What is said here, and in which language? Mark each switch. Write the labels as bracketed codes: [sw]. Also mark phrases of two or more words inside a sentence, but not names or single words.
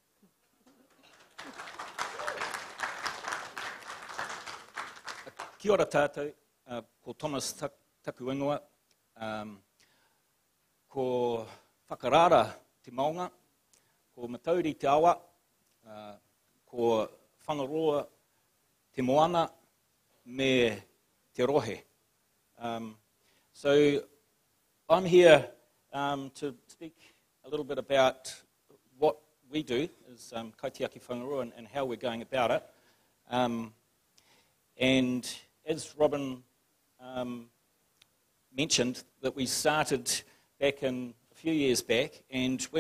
[mi] Kia ora tātou, ko Thomas Taku Ingoa, ko whakarara te maunga, ko matauri te awa, ko whangaroa te moana, me te rohe. [en] So I'm here to speak a little bit about what we do as Kaitiaki Whangaroa and how we're going about it. And as Robin mentioned, that we started back in a few years back, and when